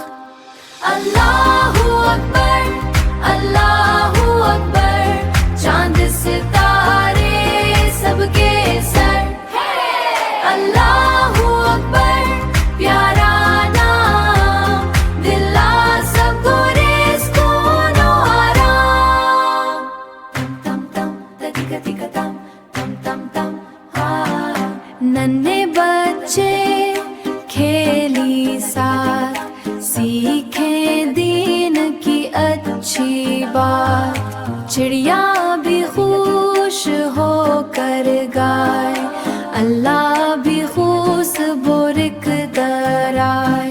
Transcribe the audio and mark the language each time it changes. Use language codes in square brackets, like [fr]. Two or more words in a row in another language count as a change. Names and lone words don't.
[ar] الله أكبر, الله أكبر, [hi] चांद सितारे सबके सर. [ar] الله أكبر, [hi] प्यारा नाम, दिला सबको सुकून और आराम. तम तम तम तदिका तिका तम तम तम तम. नन्हे बच्चे खेली साथ, सीखे दीन की अच्छी बात. चिड़िया भी खुश हो कर गाए, अल्लाह भी खुश बोरिक दराए.